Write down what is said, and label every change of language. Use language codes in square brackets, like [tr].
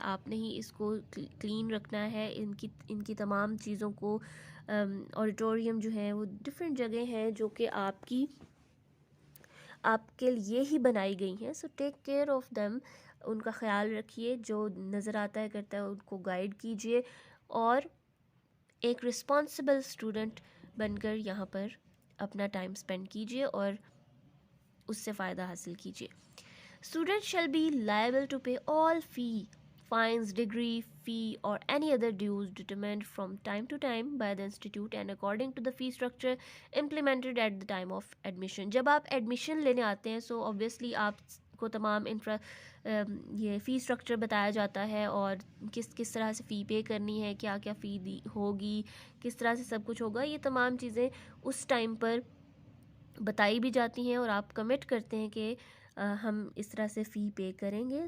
[ur] آپ نے ہی اس کو کلین رکھنا ہے. ان کی تمام چیزوں کو, آڈیٹوریم جو ہیں وہ ڈفرینٹ جگہ ہیں جو کہ آپ کے لیے ہی بنائی گئی ہیں. [en] so take care of them, [ur] ان کا خیال رکھیے. جو نظر آتا ہے کرتا ہے ان کو گائیڈ کیجیے, اور ایک رسپانسبل اسٹوڈنٹ بن کر یہاں پر اپنا ٹائم اسپینڈ کیجیے اور اس سے فائدہ حاصل کیجیے. [en] Student shall be liable to pay all fee, fines, degree, fee or any other dues determined from time to time by the institute and according to the fee structure implemented at the time of admission. [ur] جب آپ admission لینے آتے ہیں سو obviously آپ کو تمام یہ فی اسٹرکچر بتایا جاتا ہے, اور کس طرح سے فی پے کرنی ہے, کیا کیا فی ہوگی, کس طرح سے سب کچھ ہوگا. یہ تمام چیزیں اس ٹائم پر بتائی بھی جاتی ہیں اور آپ کمٹ کرتے ہیں کہ ہم اس طرح سے فی پے کریں گے.